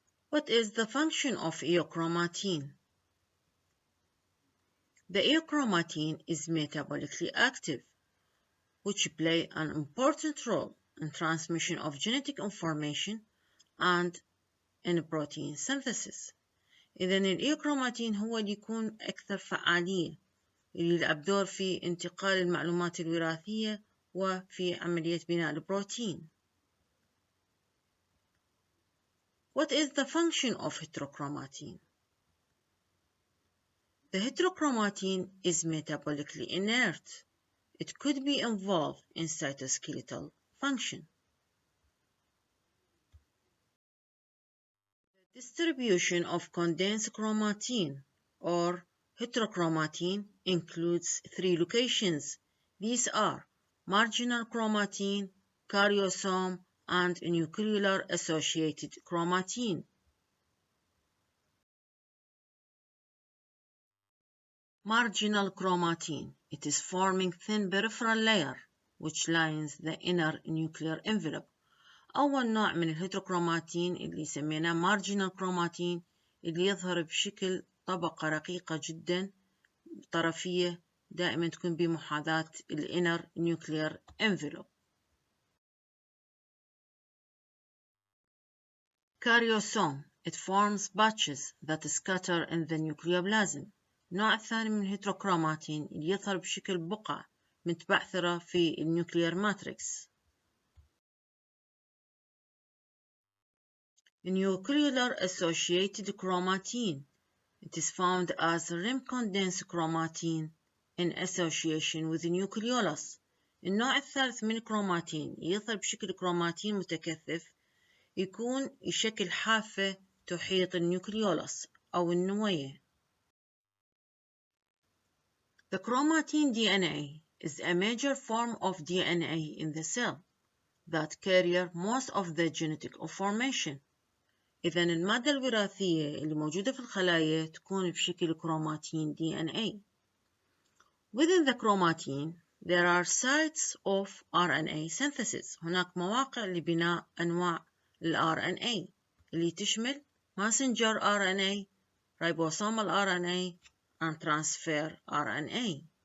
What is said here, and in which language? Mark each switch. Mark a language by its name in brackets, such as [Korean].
[English] What is the function of eochromatin? The eochromatin is metabolically active, which play an important role in transmission of genetic information and in protein synthesis. [Arabic] إذن الإيوكروماتين هو اللي يكون أكثر فعالية اللي يلعب دور في انتقال المعلومات الوراثية وفي عملية بناء البروتين. [English] What is the function of heterochromatin? The heterochromatin is metabolically inert. It could be involved in cytoskeletal function. The distribution of condensed chromatin or heterochromatin includes 3 locations. These are marginal chromatin, karyosome, and nuclear associated chromatin. Marginal chromatin. It is forming thin peripheral layer which lines the inner nuclear envelope. [Arabic] أول نوع من الهيتروكروماتين اللي سميناه marginal chromatin اللي يظهر بشكل طبقة رقيقة جدا طرفية دائما تكون بمحاذاة inner nuclear envelope. [English] Karyosome. It forms patches that scatter in the nucleoplasm. [Arabic] النوع الثاني من الهيتروكروماتين اللي يظهر بشكل بقع متبعثرة في النيوكليير ماتريكس. [English] Nuclear associated chromatin. It is found as rim condensed chromatin in association with nucleolus [Arabic] النوع الثالث من الكروماتين يظهر بشكل كروماتين متكثف، يكون يشكل حافة تحيط النيوكليولس أو النواة. [English] The chromatin DNA is a major form of DNA in the cell that carry most of the genetic information. [Arabic] إذا المادة الوراثية اللي موجودة في الخلايا تكون بشكل كروماتين DNA. [English] Within the chromatin, there are sites of RNA synthesis. [Arabic] هناك مواقع لبناء أنواع ال RNA اللي تشمل [English] messenger RNA, ribosomal RNA, and transfer RNA.